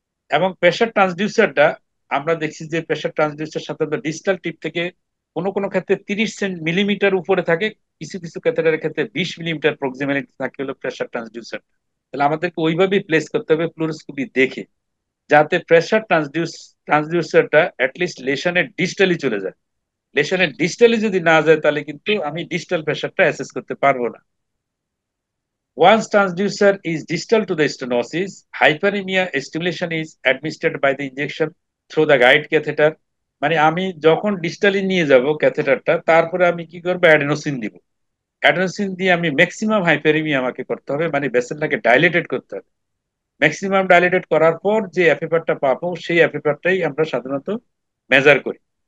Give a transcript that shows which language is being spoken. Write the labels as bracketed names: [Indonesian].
[Bangla] এবং প্রেসার ট্রান্সডিউসারটা আমরা দেখছি যে প্রেসার ট্রান্সডিউসার সাধারণত ডিস্টাল টিপ থেকে কোনো কোনো ক্ষেত্রে 30 মিলিমিটার উপরে থাকে, কিছু কিছু ক্যাথেটারের ক্ষেত্রে 20 মিলিমিটার প্রক্সিমালিটি থাকে হলো প্রেসার ট্রান্সডিউসার। তাহলে আমাদেরকে ওইভাবেই প্লেস করতে হবে ফ্লুরোস্কোপি দেখে, যাতে প্রেসার ট্রান্সডিউসারটা অ্যাটলিস্ট লেশনের ডিস্টালি চলে যায়। লেশনের ডিস্টালি যদি না যায় তাহলে কিন্তু আমি ডিস্টাল প্রেসারটা অ্যাসেস করতে পারবো না। [English] Once transducer is distal to the stenosis, hyperemia stimulation is administered by the injection through the guide catheter. [Bangla] মানে আমি যখন ডিস্টালি নিয়ে যাব ক্যাথেটারটা, তারপরে আমি কি করবো? অ্যাডেনোসিন দিব। অ্যাডেনোসিন দিয়ে আমি ম্যাক্সিমাম হাইপারেমিয়া আমাকে করতে হবে, মানে ভেসেলটাকে ডাইলেটেড করতে হবে। ম্যাক্সিমাম ডাইলেটেড করার পর যে এফএফআরটা পাবো, সেই এফএফআরটাই আমরা সাধারণত মেজার করি।